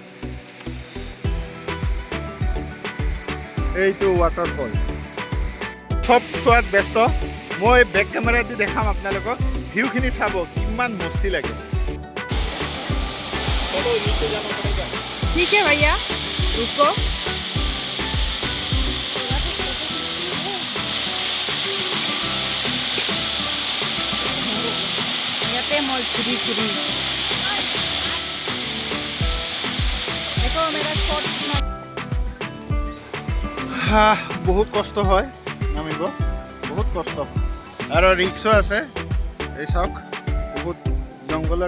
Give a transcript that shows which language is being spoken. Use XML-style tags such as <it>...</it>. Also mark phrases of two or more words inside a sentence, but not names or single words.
<as>এইটো ৱাটাৰফল সব চোৱাত ব্যস্ত মই</as> <en>back camera</en> <as>দি দেখাম আপোনালোকক ভিউখিনি চাব কিমান মস্তি লাগে</as> <hi>ठीक है भैया रुको मैं फ्री देखो मेरा शॉट</hi> <as>বহুত কষ্ট হয় নামিব বহুত কষ্ট আৰু ৰিক্সো আছে এই চাওক বহুত জংঘলৰ</as>